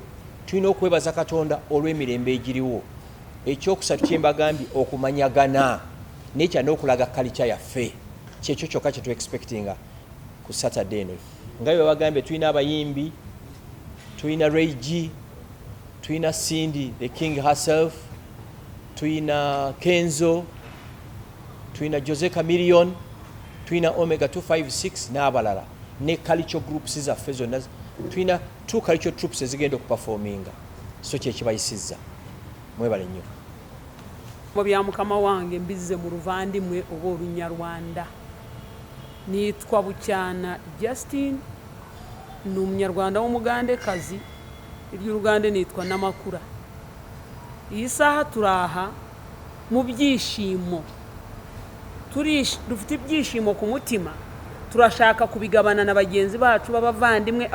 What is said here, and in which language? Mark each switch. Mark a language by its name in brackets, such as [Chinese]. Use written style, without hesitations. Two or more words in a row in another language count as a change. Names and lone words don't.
[Ganda] Tulina okwebaza Katonda olw'emirembe egiriwo. Ekyokusatu kye mbagambye okumanyagana n'ekya n'okulaga culture yaffe. Kyekyo kyokka kye tu-expectinga ku Saturday eno. Nga bwe bagambye tulina abayimbi, tulina Ray G, tulina Cindy the King herself, tulina Kenzo, tulina Jose Chameleon, tulina Omega 256 n'abalala ne [English] culture groups [Ganda] zaffe zonna. Tulina 2 [English] culture troops [Ganda] ezigenda okuperforminga. So kye kibayisizza. Mwebale nnyo. Mu bya mukama wange mbizze mu luvandimwe oba olunyarwanda. [Kinyarwanda] Nitwa Bukyana Justin, ni umunyarwanda w'umugandekazi, iry'Urugande nitwa Namakura. Iyi saha turaha mu byishimo, dufite ibyishimo ku mutima, turashaka kubigabana na bagenzi bacu b'abavandimwe.